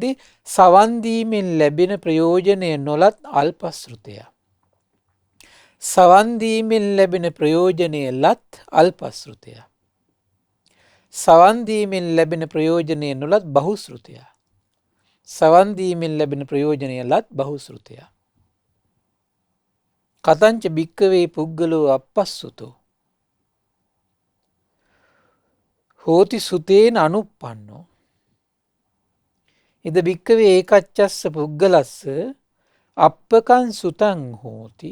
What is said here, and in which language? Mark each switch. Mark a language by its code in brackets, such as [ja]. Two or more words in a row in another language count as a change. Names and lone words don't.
[si] සවන් දීමෙන් ලැබෙන ප්‍රයෝජනය නොලත් අල්පශ්‍රුතය. සවන් දීමෙන් ලැබෙන ප්‍රයෝජනය ලත් අල්පශ්‍රුතය. සවන් දීමෙන් ලැබෙන ප්‍රයෝජනය නොලත් බහුශ්‍රුතය. සවන් දීමෙන් ලැබෙන ප්‍රයෝජනය ලත් බහුශ්‍රුතය. [pi] කතංච භික්කවේ පුද්ගලෝ අපස්සුතෝ හෝති සුතේන අනුප්පන්නෝ. ඉද භික්කවේ ඒකච්චස්ස පුද්ගලස්ස අප්පකං සුතං හෝති.